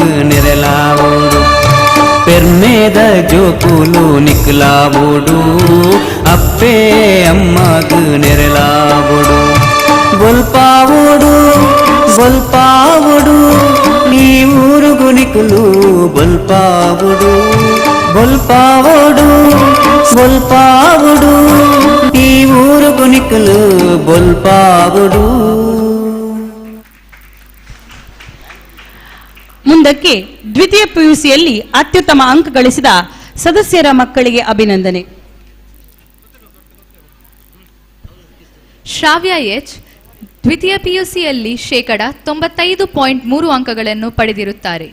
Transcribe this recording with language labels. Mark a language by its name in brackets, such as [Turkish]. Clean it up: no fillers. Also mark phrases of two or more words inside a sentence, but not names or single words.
[Tulu] ನೆರಲಾವೋಡು ಪೆರ್ಮೇದ ಜೋಕುಲು ನಿಕ್ಲಾವೋಡು ಅಪ್ಪೇ ಅಮ್ಮಗ ನೆರಲಾವೋಡು ಬೊಲ್ಪಾವೋಡು ಬೊಲ್ಪಾವೋಡು ಈ ಊರು ಗುನಿಕುಲು ಬೊಲ್ಪಾವೋಡು ಬೊಲ್ಪಾವೋಡು ಬೊಲ್ಪಾವೋಡು ಈ ಊರು ಗುನಿಕುಲು ಬೊಲ್ಪಾವೋಡು. [Kannada] ಮುಂದಕ್ಕೆ ದ್ವಿತೀಯ ಪಿಯುಸಿಯಲ್ಲಿ ಅತ್ಯುತ್ತಮ ಅಂಕ ಗಳಿಸಿದ ಸದಸ್ಯರ ಮಕ್ಕಳಿಗೆ ಅಭಿನಂದನೆ. ಶ್ರಾವ್ಯ ಎಚ್ ದ್ವಿತೀಯ ಪಿಯುಸಿಯಲ್ಲಿ ಶೇಕಡ 95.3 ಅಂಕಗಳನ್ನು ಪಡೆದಿರುತ್ತಾರೆ.